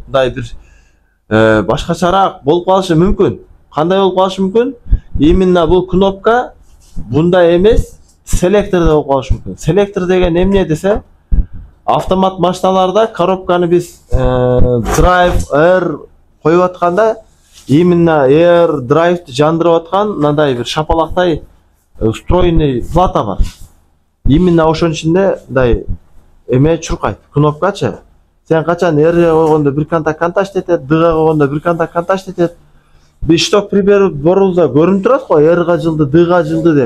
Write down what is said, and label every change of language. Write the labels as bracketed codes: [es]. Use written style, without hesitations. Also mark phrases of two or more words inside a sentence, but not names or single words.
[ky] Мындай бир башкачараак болуп калышы мүмкүн. Кандай болуп калышы мүмкүн? Именно бул кнопка бундай эмес, селекторда болуп калышы мүмкүн. Селектор деген эмне десе, автомат машиналарда коробканы биз [en] drive air [ky] коюп атканда, именно [en] air drive'ты [ky] жандырып аткан мындай бир шапалактай [ru] устроенный плата [ky] бар. Именно ошонун ичинде мындай эме чуркайт, кнопкачы. Сен качан R-ге койгондо бир контакт этет, D-га койгондо бир контакт этет. Биз [ru] шток прибор [ky] борулда көрүнүп турат го, R-га жылды, D-га жылды деп.